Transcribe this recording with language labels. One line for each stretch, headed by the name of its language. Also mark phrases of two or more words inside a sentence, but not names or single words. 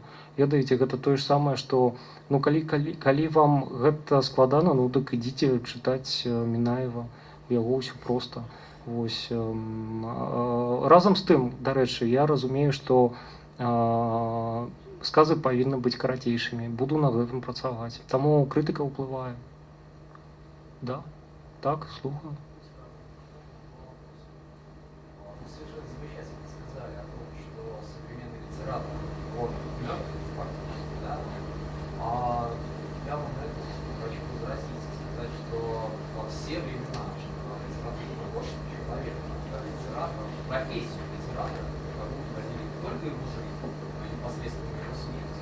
Belarusian: Ведаеце, гэта тое ж самае, што ну, калі вам гэта складана, ну дык ідзіце чытаць Мінаева, у яго ўсё проста. Вось. Разам з тым, дарэчы, я разумею, што сказы павінны быць карацейшымі. Буду над гэтым працаваць. Таму крытыка ўплывае. Да, так, слухаю.
Russian: Я вам на это хочу возразить и сказать, что во все времена литературного творчества человека, литератора, профессию литератора, которую возили не только его жизнь, но и непосредственно его смерть.